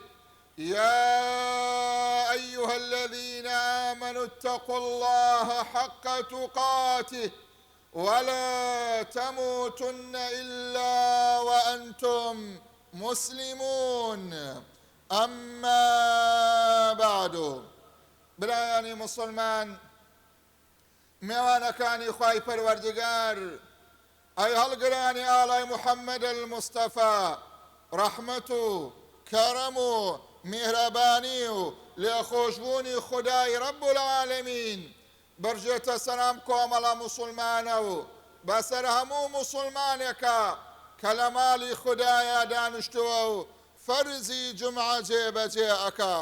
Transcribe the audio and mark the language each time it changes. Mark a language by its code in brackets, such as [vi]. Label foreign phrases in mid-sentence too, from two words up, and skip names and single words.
[ar] يا أيها الذين آمنوا اتقوا الله حق تقاته ولا تموتن إلا وأنتم مسلمون. أما بعد، [ckb] برایانی مسلمان، میوانەکانی خوای پەروەردگار، ئەی هەڵگرانی ئاڵای محەممەد المستەفا، ڕەحمەت و کەرەم و میهرەبانی و لێخۆشبوونی خودای [ar] ڕەب العالەمین [ckb] بەرژێتە سەرام کۆمەڵە موسڵمانە و بەسەر هەموو موسڵمانێکە کە لە ماڵی خودایە دانیشتووە و فەرزی جمعە جێبەجێ ئەکا.